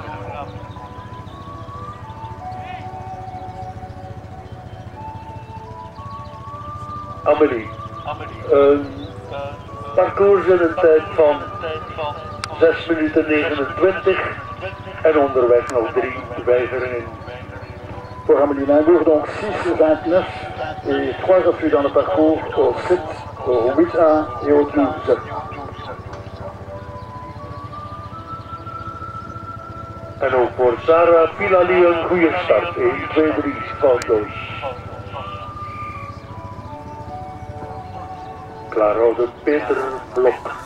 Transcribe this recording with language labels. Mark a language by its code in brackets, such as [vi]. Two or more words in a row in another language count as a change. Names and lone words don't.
[nl] Amelie, parcours in een tijd van 6 minuten 29 en onderweg nog 3 weigeringen. [fr] Pour Amélie Leijboer, donc 6,29 et 3 refus dans le parcours au 7, au 8A et au 12. [nl] En ook voor Sarah Pilali een goede start. 1, 2, 3, foutloos. Klaarhouden Peter Blok.